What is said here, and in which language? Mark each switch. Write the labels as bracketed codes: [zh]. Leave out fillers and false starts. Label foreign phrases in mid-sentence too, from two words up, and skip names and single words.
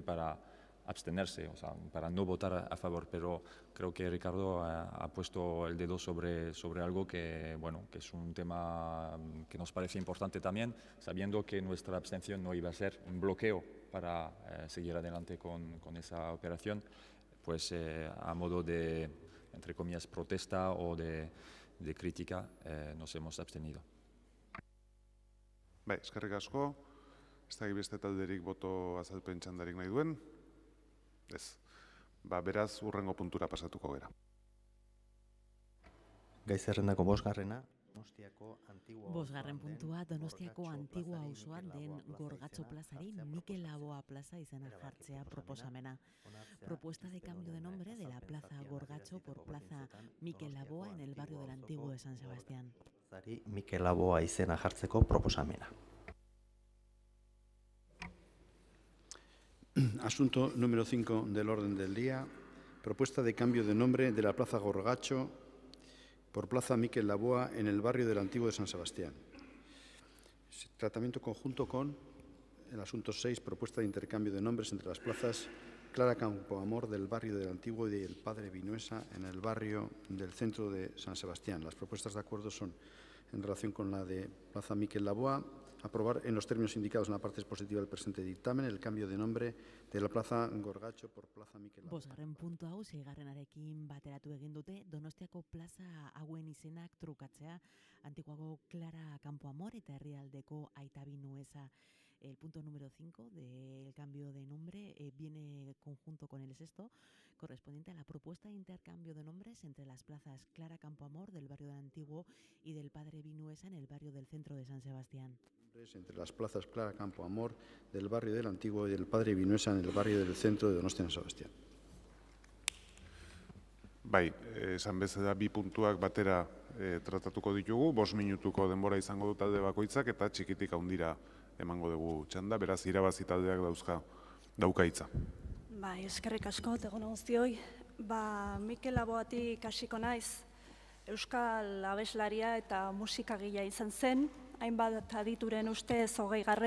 [es] para abstenerse, o sea, para no votar a favor, pero creo que Ricardo ha puesto el dedo sobre algo que, bueno, que es un tema que nos parece importante también, sabiendo que nuestra abstención no iba a ser un bloqueo para seguir adelante con esa operación, pues a modo de, entre comillas, protesta o de crítica, nos hemos abstenido. [eu] Bai, eskerrik asko, ez da beste talderik boto azalpen txandarik nahi duen. Ez, beraz hurrengo puntura pasatuko gera. Gai zerrendako bosgarrena, Bosgarren puntua Donostiako Antigua auzoan den Gorgatxo plazari Mikel Laboa plaza izena jartzea proposamena. [es] Propuesta de cambio de nombre de la plaza Gorgatxo por plaza Mikel Laboa en el barrio del Antiguo de San Sebastián. [eu] Mikel Laboa izena jartzeko proposamena. [es] Asunto número 5 del orden del día. Propuesta de cambio de nombre de la Plaza Gorgatxo por Plaza Mikel Laboa en el barrio del Antiguo de San Sebastián. Tratamiento conjunto con el asunto 6, propuesta de intercambio de nombres entre las plazas Clara Campoamor del barrio del Antiguo y el Padre Vinuesa en el barrio del centro de San Sebastián. Las propuestas de acuerdo son, en relación con la de Plaza Mikel Laboa, aprobar en los términos indicados en la parte expositiva del presente dictamen el cambio de nombre de la Plaza Gorgatxo por Plaza Mikel Laboa. [eu] Bosgarren puntu hau seigarrenarekin bateratu egin dute Donostiako plaza hauen izenak trukatzea, Antiguago Clara Campoamor eta herrialdeko Aita Vinuesa. [es] El punto número 5 del cambio de nombre viene conjunto con el sexto, correspondiente a la propuesta de intercambio de nombres entre las plazas Clara Campoamor del barrio del Antiguo y del Padre Vinuesa en el barrio del centro de San Sebastián. Entre las plazas Clara Campoamor del barrio del Antiguo y del Padre Vinuesa en el barrio del centro de Donostia San Sebastián. [eu] Bai, esan bezala bi puntuak batera tratatuko ditugu, 5 minutuko denbora izango du talde bakoitzak eta txikitik handira emango dugu txanda, beraz irabazi taldeak dauka hitza. Bai, eskerrik asko, egun guztioi. Mikel Laboatik hasiko naiz, euskal abeslaria eta musikagilea izan zen, hainbat adituren ustez 20.